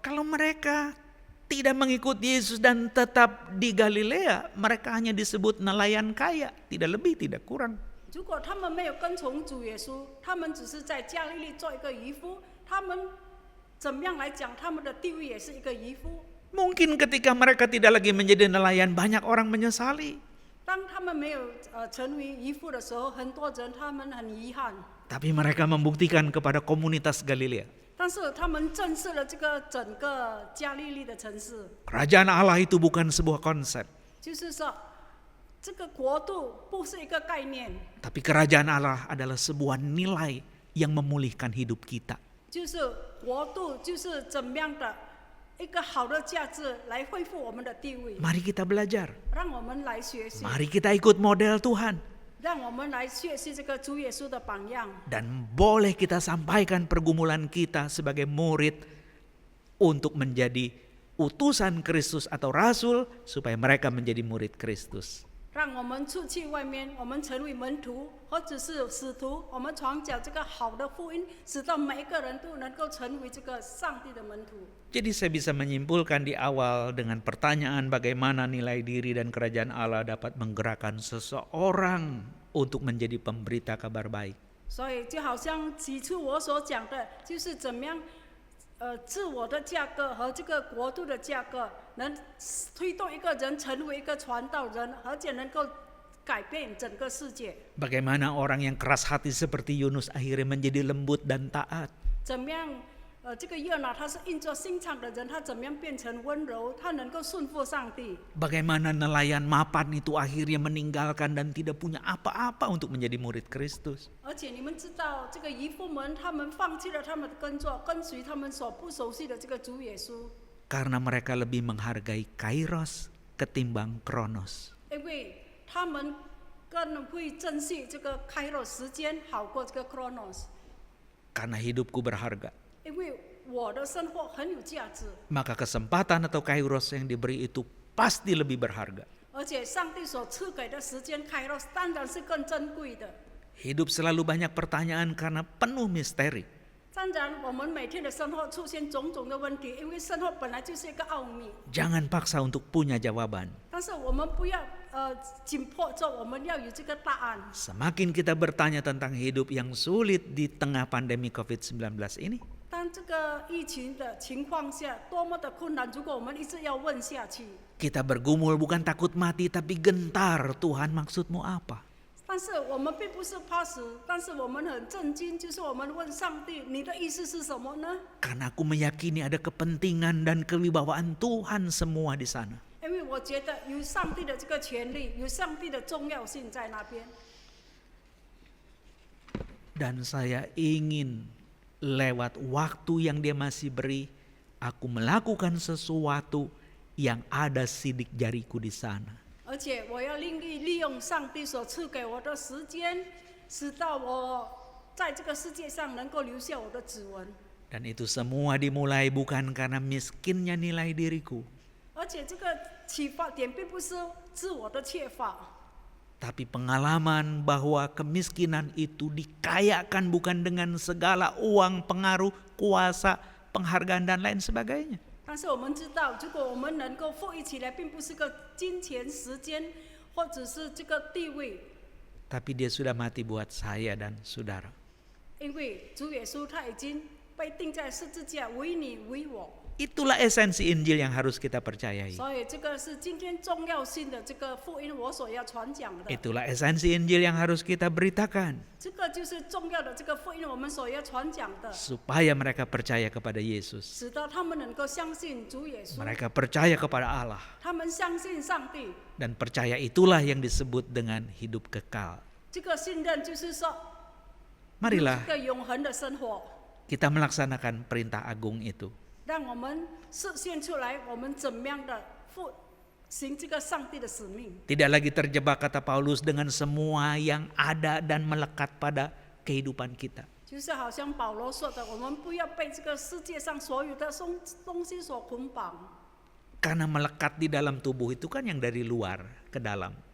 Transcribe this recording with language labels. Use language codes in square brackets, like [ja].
[id] Kalau mereka tidak mengikuti Yesus dan tetap di Galilea, mereka hanya disebut nelayan kaya, tidak lebih tidak kurang. [zh] 如果他们没有跟从主耶稣，他们只是在加利利做一个渔夫，他们怎么样来讲，他们的地位也是一个渔夫。 [id] Mungkin ketika mereka tidak lagi menjadi nelayan, banyak orang menyesali. [zh] 当他们没有成为渔夫的时候，很多人他们很遗憾。 [id] Tapi mereka membuktikan kepada komunitas Galilea. [zh] 但是他们震慑了这个整个加利利的城市。 [id] Kerajaan Allah itu bukan sebuah konsep. [zh] 就是说，这个国度不是一个概念， [id] Tapi kerajaan Allah adalah sebuah nilai yang memulihkan hidup kita. [zh] 就是国度就是怎么样的一个好的价值来恢复我们的地位。 [id] Mari kita belajar. [zh] 让我们来学习， [id] Mari kita ikut model Tuhan. [zh] 让我们来学习这个主耶稣的榜样。 [id] Dan boleh kita sampaikan pergumulan kita sebagai murid untuk menjadi utusan Kristus atau rasul supaya mereka menjadi murid Kristus. [zh] 让我们出去外面，我们成为门徒或者是使徒，我们传讲这个好的福音，使到每一个人都能够成为这个上帝的门徒。 [id] Jadi saya bisa menyimpulkan di awal dengan pertanyaan bagaimana nilai diri dan kerajaan Allah dapat menggerakkan seseorang untuk menjadi pemberita kabar baik. [zh] 所以就好像起初我所讲的，就是怎么样，自我的价格和这个国度的价格，能推动一个人成为一个传道人，而且能够改变整个世界。 [id] Bagaimana orang yang keras hati seperti Yunus akhirnya menjadi lembut dan taat. [zh] 怎么样？这个约拿他是硬着心肠的人，他怎么样变成温柔？他能够顺服上帝。 [id] Bagaimana nelayan mapan itu akhirnya meninggalkan dan tidak punya apa-apa untuk menjadi murid Kristus. [zh] 而且你们知道，这个渔夫们他们放弃了他们的工作，跟随他们所不熟悉的这个主耶稣。 [id] Karena mereka lebih menghargai Kairos ketimbang Kronos. [zh] 因为他们更会珍惜这个开罗时间，好过这个 Chronos。 [id] Karena hidupku berharga. [zh] 因为我的生活很有价值， [id] Maka kesempatan atau Kairos yang diberi itu pasti lebih berharga. [zh] 而且上帝所赐给的时间 Kairos 当然是更珍贵的。 [id] Hidup selalu banyak pertanyaan karena penuh misteri. [zh] 当然，我们每天的生活出现种种的问题，因为生活本来就是一个奥秘。 [id] Jangan paksa untuk punya jawaban. [zh] 但是我们不要紧迫着，我们要有这个答案。 [id] Semakin kita bertanya tentang hidup yang sulit di tengah pandemi COVID-19 ini, [zh] 当这个疫情的情况下，多么的困难！如果我们一直要问下去， [id] kita bergumul bukan takut mati tapi gentar. Tuhan, maksudmu apa? [zh] 但是我们并不是怕死，但是我们很震惊，就是我们问上帝：“你的意思是什么呢？” [id] Karena aku meyakini ada kepentingan dan kewibawaan Tuhan semua di sana. [zh] 因为我觉得有上帝的这个权利，有上帝的重要性在那边。 [id] Dan saya ingin lewat waktu yang dia masih beri, aku melakukan sesuatu yang ada sidik jariku di sana. [zh] 而且我要利用上帝所赐给我的时间，使到我在这个世界上能够留下我的指纹。 [id] Dan itu semua dimulai bukan karena miskinnya nilai diriku, [zh] 而且这个启发点并不是自我的缺乏， [id] tapi pengalaman bahwa kemiskinan itu dikayakan bukan dengan segala uang, pengaruh, kuasa, penghargaan dan lain sebagainya. [zh] 但是我们知道，如果我们能够富裕起来，并不是个金钱、时间，或者是这个地位。 [id] Tapi dia sudah mati buat saya dan saudara. [zh] 因为主耶稣他已经被钉在十字架，为你为我。 [id] Itulah esensi Injil yang harus kita percayai. [zh] 所以这个是今天重要性的这个福音，我所要传讲的。 [id] Itulah esensi Injil yang harus kita beritakan. [zh] 这个就是重要的这个福音，我们所要传讲的， [id] Supaya mereka percaya kepada Yesus. [zh] 使得他们能够相信主耶稣， [id] Mereka percaya kepada Allah. [zh] 他们相信上帝。 [id] Dan percaya itulah yang disebut dengan hidup kekal. [zh] 这个信任就是说， [id] Marilah [zh] 这个永恒的生活， [id] kita melaksanakan perintah agung itu. [zh] 让我们实现出来，我们怎么样的行这个上帝的使命。 [id] Tidak lagi terjebak kata Paulus dengan semua yang ada dan melekat pada kehidupan kita. [zh] 就是好像保罗说的，我们不要被这个世界上所有的东西所捆绑。 [id] Karena melekat di dalam tubuh itu kan yang dari luar ke dalam.